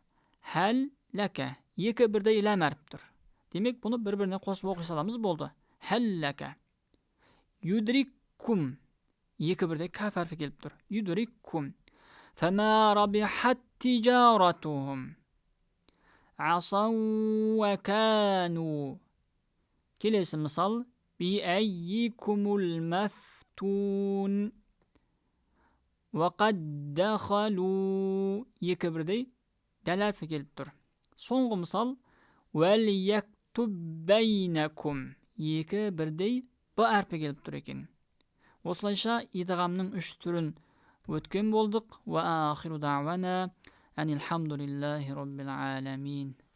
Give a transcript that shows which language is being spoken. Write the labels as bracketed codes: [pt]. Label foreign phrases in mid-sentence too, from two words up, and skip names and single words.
[ar] هل لك. [kk] Екі бірдей ләм әріп тұр. Демек, бұны бір-біріне қосып оқи саламыз болды. [ar] هل لك يدرككم. [kk] Екі бірдей каф әрпі келіп тұр. [ar] Юдриккум. فما ربحت تجارتهم. عصوا وكانوا. [kk] Келесі мысал. [ar] بأييكم المفتون. وقد دخلوا. [kk] Екі бірдей дәл әрпі келіп тұр. Соңғы мысал. [ar] وليكتب بينكم. [kk] Екі бірдей б әрпі келіп тұр екен. Осылайша идғамның үш түрін өткен болдық. [ar] وآخر دعوانا أن الحمد لله رب العالمين.